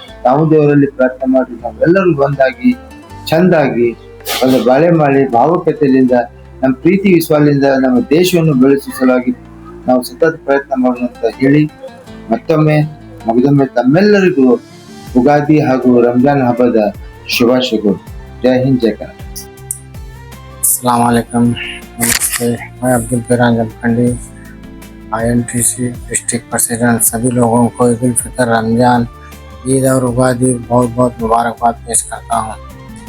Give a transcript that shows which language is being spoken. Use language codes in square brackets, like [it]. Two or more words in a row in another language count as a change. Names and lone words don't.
[kn] ನಾವೆಲ್ಲರೂ ಒಂದಾಗಿ ಚಂದಾಗಿ ಒಂದು ಬಾಳೆ ಮಾಡಿ ಭಾವುಕತೆಯಿಂದ ನಮ್ಮ ಪ್ರೀತಿ ವಿಶ್ವಾಸದಿಂದ ನಮ್ಮ ದೇಶವನ್ನು ಬೆಳೆಸುವ ಸಲುವಾಗಿ ನಾವು ಸತತ ಪ್ರಯತ್ನ ಮಾಡೋಣ ಅಂತ ಹೇಳಿ ಮತ್ತೊಮ್ಮೆ ತಮ್ಮೆಲ್ಲರಿಗೂ ಉಗಾದಿ ಹಾಗೂ ರಂಜಾನ್ ಹಬ್ಬದ ಶುಭಾಶಯಗಳು. [hi] जय हिंद, जय कनाडा. [ar] السلام عليكم, [hi] नमस्ते. मैं अब्दुल फिरान जमखंडी, INTC [en] District President. [hi] सभी लोगों को ईद उल फितर, रमजान, ईद और उगादी बहुत बहुत मुबारकबाद पेश करता हूँ.